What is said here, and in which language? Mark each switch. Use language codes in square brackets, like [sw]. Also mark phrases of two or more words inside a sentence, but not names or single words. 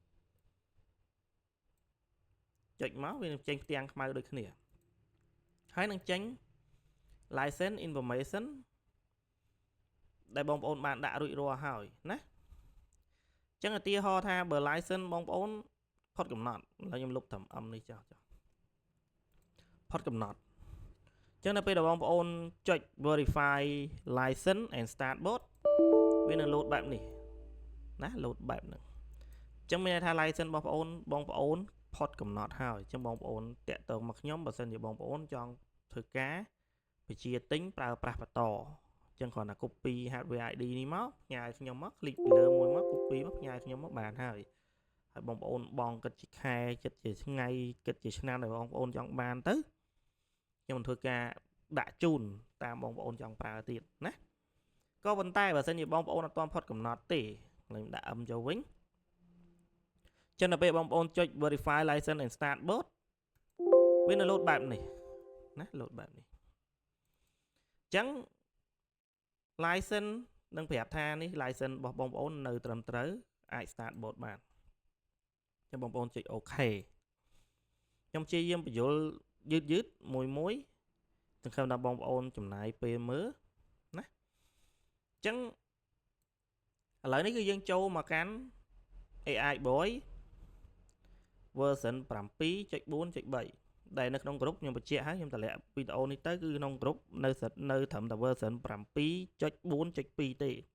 [km] ចុចមកវានឹងចេញផ្ទាំងខ្មៅដូចគ្នាហើយនឹងចេញ [en] license information [km] ដែលបងប្អូនបានដាក់រួចរាល់ហើយណាអញ្ចឹងឧទាហរណ៍ថាបើ license បងប្អូនផុតកំណត់ឥឡូវខ្ញុំលុបត្រឹម នេះចោលផុតកំណត់អញ្ចឹងនៅពេលដែលបងប្អូនចុច [en] verify license and start bot [km] វានឹង load បែបនេះណា load បែបហ្នឹងអញ្ចឹងមានន័យថា license បងប្អូនផុតកំណត់ហើយអញ្ចឹងបងប្អូនតាក់ទងមកខ្ញុំបើសិនជាបងប្អូនចង់ធ្វើការបញ្ជាទិញប្រើប្រាស់បន្តអញ្ចឹងគ្រាន់តែ [en] copy hardware ID [km] នេះមកផ្ញើខ្ញុំមក click ពី លើមួយមក copy មកផ្ញើខ្ញុំមកបានហើយបងប្អូនបងគិតជាខែគិតជាថ្ងៃគិតជាឆ្នាំដែលបងប្អូនចង់បានទៅខ្ញុំធ្វើការដាក់ជូនតាមបងប្អូនចង់ ប្រើទៀតណាក៏ប៉ុន្តែបើសិនជាបងប្អូនអត់ទាន់ផុតកំណត់ទេខ្ញុំដាក់ ចូលវិញចឹងដល់ពេលបងប្អូនចុច [en] verify license and start [km] bot វានឹង load បែបនេះណា load បែបនេះចឹង license នឹងប្រាប់ថានេះ license របស់បងប្អូននៅ ត្រឹមត្រូវអាច [en] start bot [km] បានចឹងបងប្អូនចុច OK ខ្ញុំព្យាយាមបញ្យល់យឺតមួយសង្ឃឹមថាបងប្អូនចំណាយពេលមើលណាអញ្ចឹងឥឡូវនេះគឺយើងចូលមកកាន់ AI Boy version 7.4.3 ដែលនៅក្នុងក្រុមខ្ញុំបញ្ជាក់ហើយខ្ញុំតម្លាក់វីដេអូនេះទៅគឺក្នុងក្រុមនៅត្រឹមតែ version 7.4.2 ទេ